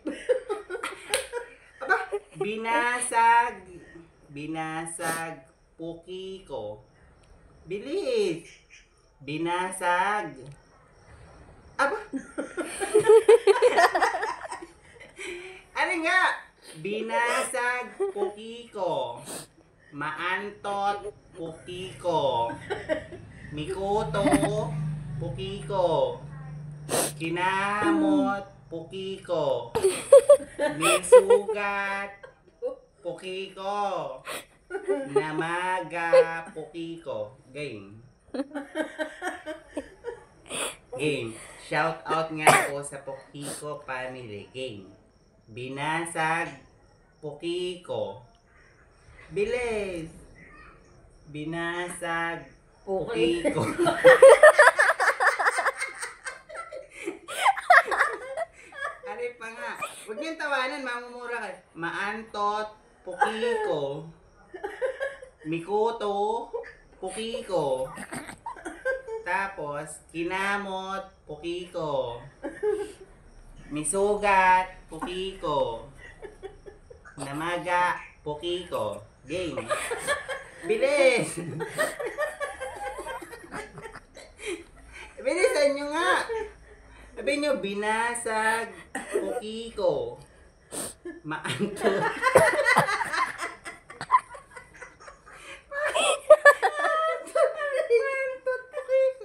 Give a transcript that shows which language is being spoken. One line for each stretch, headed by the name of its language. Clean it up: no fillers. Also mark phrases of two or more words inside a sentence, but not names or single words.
Filipino: Aba, binasag. Binasag Pukiko. Bilis! Binasag. Aba! Ano nga? Binasag Pukiko.
Cebuano: Maantot Pukiko. Mikuto Pukiko. Kinamot Pukiko. Misugat Pukiko. Namaga Pukiko.
Filipino: Game. Game.
English: Shout out
Filipino: nga po sa Pukiko family. Game. Binasag Pukiko. Bilis. Binasag Pukiko. Ano pa nga? Huwag niyong tawanan, mamumura kayo. Maantot Pukiko.
Cebuano: Mikuto Pukiko. Tapos, kinamot Pukiko. Misugat Pukiko. Namaga Pukiko.
Filipino: Game. Bilis! Bilisan nyo nga! Sabi nyo, binasag Pukiko.
Cebuano: Maantot. Maantot Pukiko.